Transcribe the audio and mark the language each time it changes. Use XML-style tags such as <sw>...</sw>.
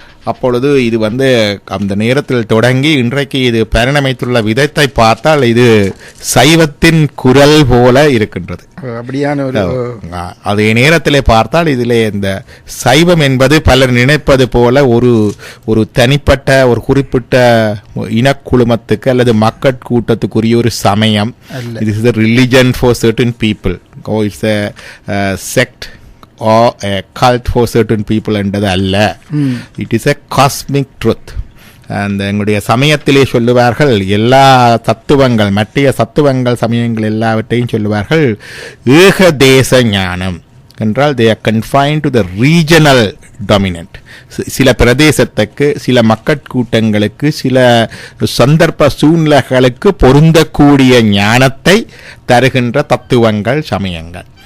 <ta>அப்பொழுது இது அந்த நேரத்தில் தொடங்கி இன்றைக்கு இது பரிணமித்துள்ள விதத்தை பார்த்தால் இது சைவத்தின் குரல் போல இருக்கின்றது. அப்படியான அதே நேரத்திலே பார்த்தால் இதிலே இந்த சைவம் என்பது பலர் நினைப்பது போல ஒரு தனிப்பட்ட ஒரு குறிப்பிட்ட இனக்குழுமத்துக்கு அல்லது மக்கள் கூட்டத்துக்குரிய ஒரு சமயம். இது</ta> <en>is a religion for certain people, or it's a sect or a cult for certain people</en> <ta>என்றது அல்ல.</ta> <en>It is a cosmic truth.</en> <ta>அந்த எங்களுடைய சமயத்திலே சொல்லுவார்கள், எல்லா தத்துவங்கள் மற்ற தத்துவங்கள் சமயங்கள் எல்லாவற்றையும் சொல்லுவார்கள் ஏகதேச ஞானம் என்றால்</ta> <en>they are confined to the regional dominant.</en> <ta>சில பிரதேசத்துக்கு, சில மக்கட்கூட்டங்களுக்கு, சில சந்தர்ப்ப சூழ்நிலைகளுக்கு பொருந்தக்கூடிய ஞானத்தை தருகின்ற தத்துவங்கள் சமயங்கள்.</ta>